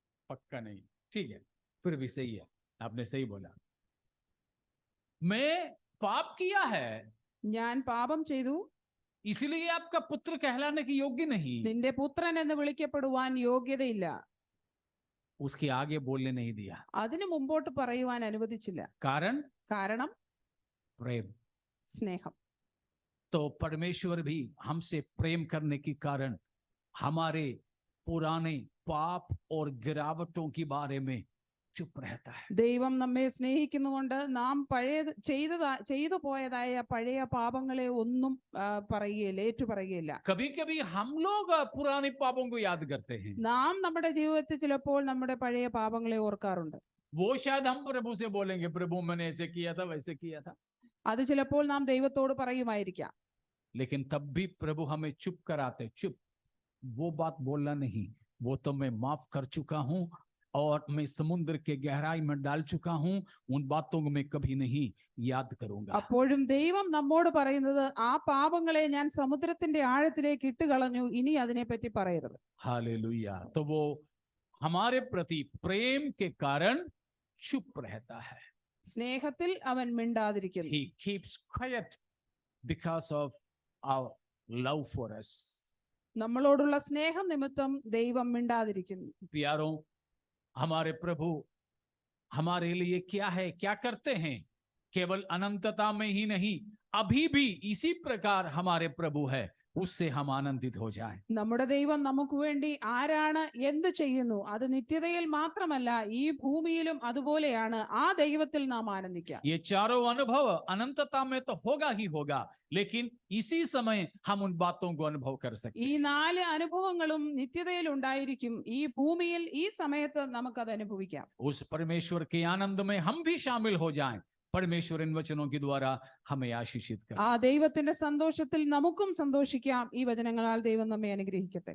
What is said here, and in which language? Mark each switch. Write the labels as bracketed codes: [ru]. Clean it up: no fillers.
[hi] पक्का नहीं, ठीक है, फिर भी सही है, आपने सही बोला। मैं पाप किया है, [ml] ഞാൻ പാപം ചെയ്തു, [hi] इसलिए आपका पुत्र कहलाने की योग्य नहीं। [ml] നിന്റെ പുത്രൻ എന്ന് വിളിക്കപ്പെടുവാൻ യോഗ്യതയില്ല. [hi] उसके आगे बोलने नहीं दिया। [ml] അതിനു മുമ്പോട്ട് പറയുവാൻ അനുവദിച്ചില്ല. കാരണം [hi] प्रेम। [ml] സ്നേഹം. [hi] तो परमेश्वर भी हमसे प्रेम करने के कारण हमारे पुराने पाप और गिरावटों के बारे में चुप रहता है। [ml] ദൈവം നമ്മെ സ്നേഹിക്കുന്നുകൊണ്ട് നാം ചെയ്തു പോയതായ പഴയ പാപങ്ങളെ ഒന്നും പറയുകയില്ല, ഏറ്റു പറയുകയില്ല. [hi] कभी कभी हम लोग पुराने पापों को याद करते हैं। [ml] നാം നമ്മുടെ ജീവിതത്തിൽ ചിലപ്പോൾ നമ്മുടെ പഴയ പാപങ്ങളെ ഓർക്കാറുണ്ട്. [hi] वो शायद हम प्रभु से बोलेंगे, प्रभु मैंने ऐसे किया था, वैसे किया था। [ml] അത് ചിലപ്പോൾ നാം ദൈവത്തോട് പറയുമായിരിക്കാം. [hi] लेकिन तब भी प्रभु हमें चुप कराते, चुप, वो बात बोलना नहीं, वो तो मैं माफ कर चुका हूं और मैं समुद्र के गहराई में डाल चुका हूं, उन बातों को मैं कभी नहीं याद करूंगा। [ml] അപ്പോഴും ദൈവം നമ്മോട് പറയുന്നത്, ആ പാപങ്ങളെ ഞാൻ സമുദ്രത്തിന്റെ ആഴത്തിലേക്ക് ഇട്ട് കളഞ്ഞു, ഇനി അതിനെപ്പറ്റി പറയരുത്. [hi] हालेलुया। तो वो हमारे प्रति प्रेम के कारण चुप रहता है। [ml] സ്നേഹത്തിൽ അവൻ മിണ്ടാതിരിക്കുന്നു. [en] He keeps quiet because of our love for us. [ml] നമ്മളോടുള്ള സ്നേഹം നിമിത്തം ദൈവം മിണ്ടാതിരിക്കുന്നു. [hi] प्यारों, हमारे प्रभु हमारे लिए क्या है, क्या करते हैं? केवल अनंतता में ही नहीं, अभी भी इसी प्रकार हमारे प्रभु है, उससे हम आनंदित हो जाएं। [ml] നമ്മുടെ ദൈവം നമുക്ക് വേണ്ടി ആരാണ്, എന്ത് ചെയ്യുന്നു, അത് നിത്യതയിൽ മാത്രമല്ല ഈ ഭൂമിയിലും അതുപോലെയാണ്. ആ ദൈവത്തിൽ നാം ആനന്ദിക്കാം. [hi] ये चारों अनुभव अनंतता में तो होगा ही होगा, लेकिन इसी समय हम उन बातों को अनुभव कर सकते [ml] ഈ 4 അനുഭവങ്ങളും നിത്യതയിൽ ഉണ്ടായിരിക്കും. ഈ ഭൂമിയിൽ ഈ സമയത്ത് നമുക്കത് അനുഭവിക്കാം. [hi] उस परमेश्वर के आनंद में हम भी शामिल हो जाएं। परमेश्वर इन वचनों के द्वारा हमें आशीषित करे। [ml] ആ ദൈവത്തിന്റെ സന്തോഷത്തിൽ നമുക്കും സന്തോഷിക്കാം. ഈ വചനങ്ങളാൽ ദൈവം നമ്മെ അനുഗ്രഹിക്കട്ടെ.